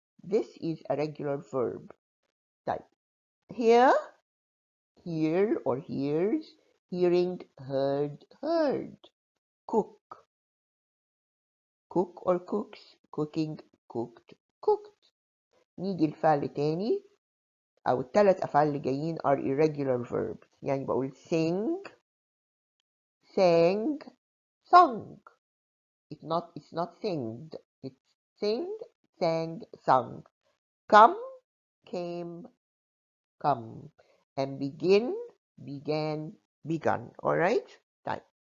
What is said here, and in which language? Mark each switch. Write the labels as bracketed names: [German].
[English] This is a regular verb. Type. Here, hear or hears, hearing, heard, heard. Cook, cook or cooks, cooking, cooked, cooked. [Arabic] نيجي الفعل تاني أو الثلاث أفعال اللي جايين [English] are irregular verbs. [Arabic] يعني بقول [English] sing, sang, sung. It's not singed. It's sing, sang, sung. Come, came, come. And begin, began, begun. All right? Time.